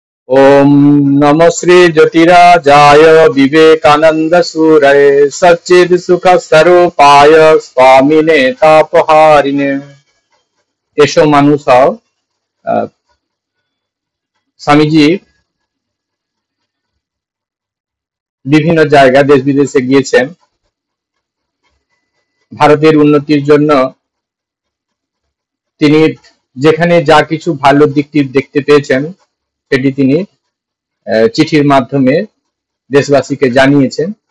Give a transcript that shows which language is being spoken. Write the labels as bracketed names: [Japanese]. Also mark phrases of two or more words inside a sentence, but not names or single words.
[Sanskrit] ओम नमो श्री ज्योतिराजाय विवेकानंद सूरये सच्चिद सुख स्वरूपाय स्वामिने तापहारिणे। [Bangla] এসো মানুষ হও। স্বামীজি বিভিন্ন জায়গা দেশ বিদেশে গিয়েছেন ভারতের উন্নতির জন্য। তিনি যেখানে যা কিছু ভালো দিকটি দেখতে পেয়েছেন সেটি তিনি চিঠির মাধ্যমে দেশবাসীকে জানিয়েছেন।